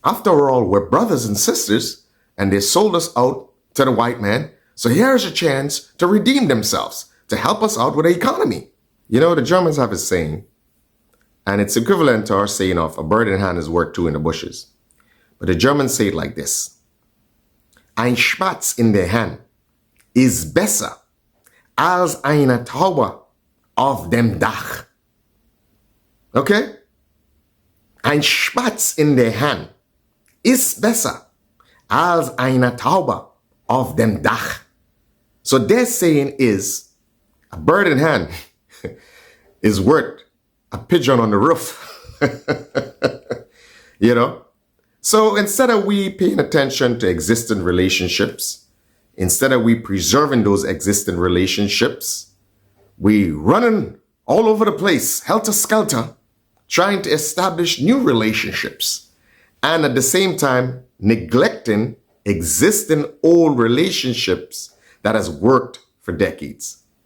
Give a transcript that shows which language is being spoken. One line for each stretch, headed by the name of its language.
English: After all, we're brothers and sisters, and they sold us out to the white man. So here's a chance to redeem themselves, to help us out with the economy. You know, the Germans have a saying, and it's equivalent to our saying of a bird in hand is worth two in the bushes. But the Germans say it like this:
German: Ein Spatz in der Hand ist besser als eine Taube auf dem Dach. Okay? Ein Spatz in der Hand ist besser als eine Taube auf dem Dach.
English: So their saying is, a bird in hand is worth a pigeon on the roof. You know? So instead of we paying attention to existing relationships, instead of we preserving those existing relationships, we running all over the place, helter-skelter, trying to establish new relationships, and at the same time neglecting existing old relationships that has worked for decades.